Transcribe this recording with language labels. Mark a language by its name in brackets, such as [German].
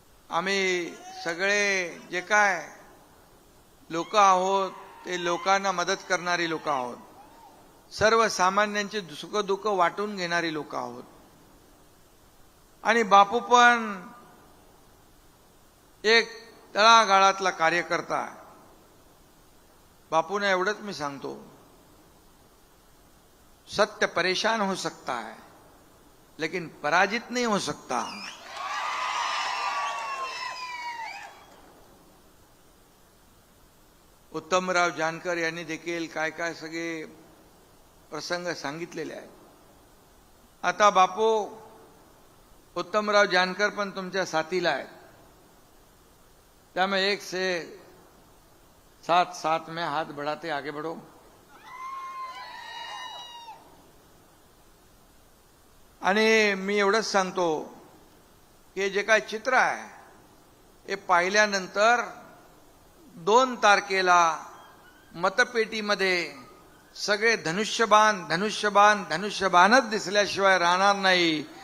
[Marathi] आम्ही सगळे जे काय लोक आहोत ते लोकांना मदत करणारी लोक आहोत. सर्वसामान्यांचे सुखदुःख वाटून घेणारी लोक आहोत. आणि बापू पण एक तळागाळातला कार्यकर्ता आहे. बापूने एवढंच मी सांगतो, [Hindi] सत्य परेशान हो सकता है लेकिन पराजित नहीं हो सकता. [Marathi] उत्तमराव जानकर यांनी देखील काय काय सगळे प्रसंग सांगितलेले आहेत. आता बापू उत्तमराव जानकर पण तुमच्या साथीला आहेत. [Hindi] त्यामुळे एक से साथ में हाथ बढ़ाते आगे बढ़ो. [Marathi] आणि मी एवढंच सांगतो की जे काय चित्र आहे हे पाहिल्यानंतर 2 तारखेला मतपेटीमध्ये सगळे धनुष्यबाण धनुष्यबाण धनुष्यबाणच दिसल्याशिवाय राहणार नाही.